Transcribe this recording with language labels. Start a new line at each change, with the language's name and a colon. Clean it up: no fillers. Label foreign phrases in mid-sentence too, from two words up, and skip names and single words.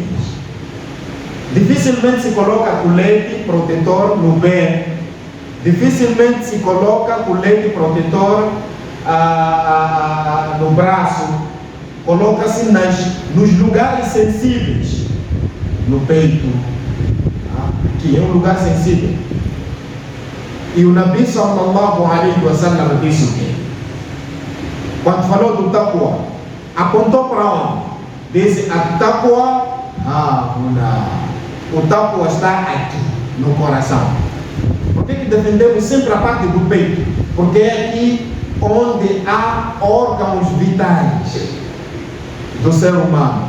Portuguese: Dificilmente se coloca colete protetor no pé, dificilmente se coloca colete protetor no braço, coloca-se nos lugares sensíveis, no peito, que é um lugar sensível. E o Nabi
Arabic: صلى الله عليه وسلم
Portuguese: disse o quê? Quando falou do taqwa, apontou para onde? Disse: a taqwa, o taqwa está aqui, no coração. Por que defendemos sempre a parte do peito? Porque é aqui onde há órgãos vitais do ser humano.